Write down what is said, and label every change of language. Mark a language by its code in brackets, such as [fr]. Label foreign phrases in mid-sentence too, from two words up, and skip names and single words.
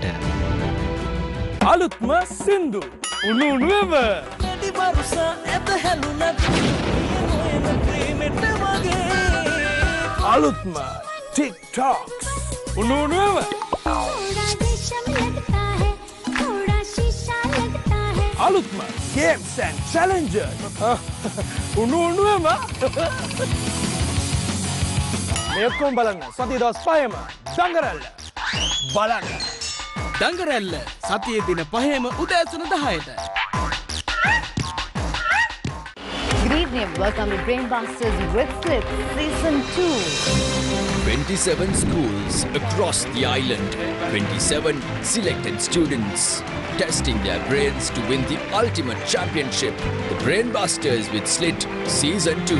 [si] අලුත්ම සින්දු උණු උණුවම වැඩි වරුස ඇත හැලුණත් නොයන ප්‍රේමෙට වගේ අලුත්ම TikToks උණු උණුවම [hi] थोड़ा रेशम लगता है थोड़ा शीशा लगता है [si] අලුත්ම [en] Games and Challenges [si] උණු උණුවම මේකම බලන්න සතිය දවස් 5ම දඟරැල්ල බලන්න දඟරැල්ල සතියේ දින 5ම උදෑසන 10ට. [en] Good evening, welcome to Brainbusters with Slip Season 2. 27 schools across the island, 27 selected students testing their brains to win the ultimate championship, the Brainbusters with Slit Season 2.